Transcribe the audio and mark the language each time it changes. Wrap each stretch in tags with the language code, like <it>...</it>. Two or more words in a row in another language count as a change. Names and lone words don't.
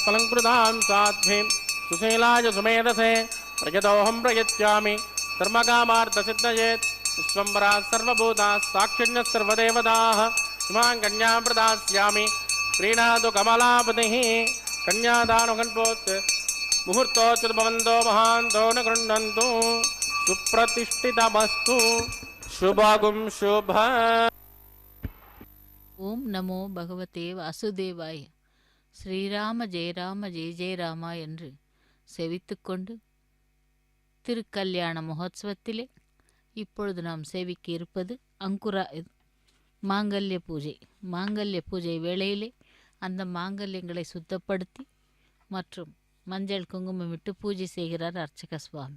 <sa>फलङ्कृतां साध्वीं सुशीलाय सुमेधसे प्रयतोऽहं प्रयच्छामि धर्मकामार्थसिद्धये विश्वम्भराः सर्वभूताः साक्षिण्यः सर्वदेवताः इमां कन्यां प्रदास्यामि प्रीणातु कमलापतिः कन्यादानुगण्पोत् मुहूर्तोच्युत भवन्तो महान्तो न गृह्णन्तु सुप्रतिष्ठितमस्तु शुभगुं शुभ. ओं नमो भगवते वासुदेवाय. श्रीराम जयराम जय जयरामा</sa> <ta>என்று செவித்துக்கொண்டு திருக்கல்யாண மகோத்சவத்திலே இப்பொழுது நாம் சேவிக்க இருப்பது அங்குரா மாங்கல்ய பூஜை. மாங்கல்ய பூஜை வேளையிலே அந்த மாங்கல்யங்களை சுத்தப்படுத்தி மற்றும் மஞ்சள் குங்குமம் விட்டு பூஜை செய்கிறார் அர்ச்சக சுவாமி.</ta>